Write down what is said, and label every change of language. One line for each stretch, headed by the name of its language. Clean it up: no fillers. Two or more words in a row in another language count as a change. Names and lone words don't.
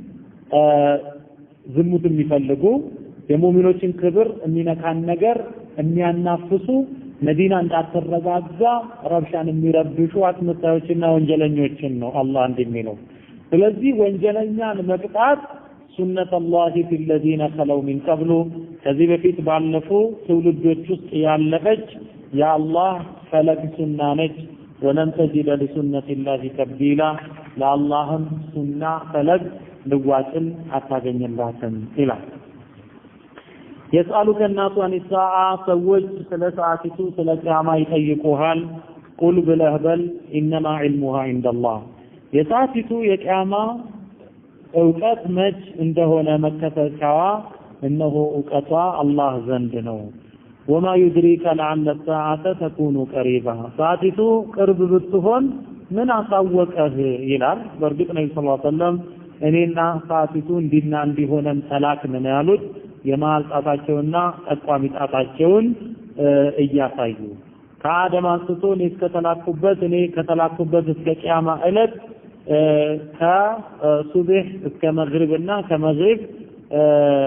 Amharic: ዝሙት የሚፈልጉ የሙእሚኖችን ክብር የሚነካን ነገር የሚያናፍሱ መዲና እንዳትረጋጋ ረብሻን የሚረብሹ አስመሳዮችና ወንጀለኞችን ነው አላህ እንደሚለው። ስለዚህ ወንጀለኛን መቅጣት
Arabic: سنة الله في الذين خلوا من قبل
Amharic: ከዚህ በፊት ባለፉ ትውልዶች ውስጥ ያለፈች የአላህ ፈለግ ሱና ነች።
Arabic: ولن تجد لسنة الله تبديلا
Amharic: ለአላህም ሱና ፈለግ ልዋጭን አታገኝላትም ይላል።
Arabic: يسألك الناس عن الساعة
Amharic: ሰዎች ስለ ሰዓቲቱ ስለ ቂያማ ይጠይቁሃል። ቁል ብለህ በል
Arabic: إنما علمها عند الله
Amharic: የሰዓቲቱ የቂያማ እውቀት መች እንደሆነ መከተቻዋ እነሆ እውቀቷ አላህ ዘንድ ነው።
Arabic: وما يدريك لعل الساعة تكون قريبا
Amharic: ሰዓቲቱ ቅርብ ብትሆን ምን አሳወቀህ ይላል። በእርግጥ ነብዩ
Arabic: صلى الله عليه وسلم
Amharic: እኔና ሰዓቲቱ እንዲና እንዲሆነን ተላክን ያሉት የመሃል ጣታቸውና ጠቋሚ ጣታቸውን እያሳዩ ከአደም አንስቶ እኔ ከተላኩበት እስከ ቂያማ ዕለት ከሱብህ እስከ መግሪብና ከመግሪብ ማን